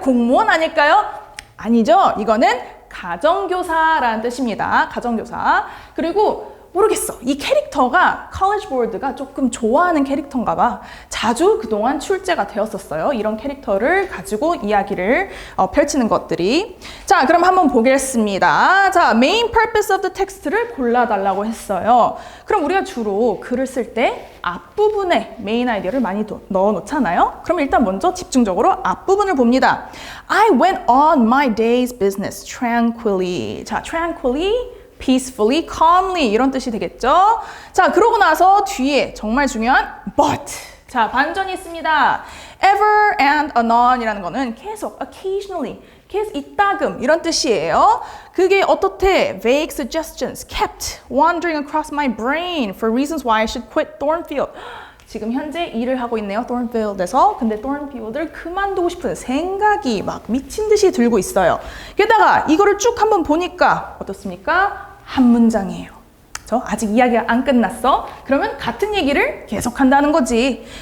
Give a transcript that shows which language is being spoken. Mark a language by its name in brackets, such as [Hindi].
[Korean] 공무원 아닐까요? 아니죠. 이거는 가정교사라는 뜻입니다. 가정교사. 그리고 모르겠어. 이 캐릭터가 컬리지 보드가 조금 좋아하는 캐릭터인가 봐. 자주 그동안 출제가 되었었어요. 이런 캐릭터를 가지고 이야기를 펼치는 것들이. 자, 그럼 한번 보겠습니다. 자, [English] main purpose of the text [Korean] 를 골라달라고 했어요. 그럼 우리가 주로 글을 쓸 때 앞부분에 메인 아이디어를 많이 넣어 놓잖아요. 그럼 일단 먼저 집중적으로 앞부분을 봅니다. [English] I went on my day's business tranquilly. [Korean] 자, [English] tranquilly peacefully, calmly [Korean] 이런 뜻이 되겠죠? 자, 그러고 나서 뒤에 정말 중요한 but. 자, 반전이 있습니다. [English] ever and anon [Korean] 이라는 거는 계속, [English] occasionally, [Korean] 계속 이따금 이런 뜻이에요. 그게 어떻대? [English] vague suggestions kept wandering across my brain for reasons why I should quit Thornfield. [Korean] 지금 현재 일을 하고 있네요. Thornfield에서. 근데 Thornfield을 그만두고 싶은 생각이 막 미친 듯이 들고 있어요. 게다가 이거를 쭉 한번 보니까 어떻습니까? 한 문장이에요. 아직 이야기가 안 끝났어. 그러면 같은 얘기를 계속한다는 거지.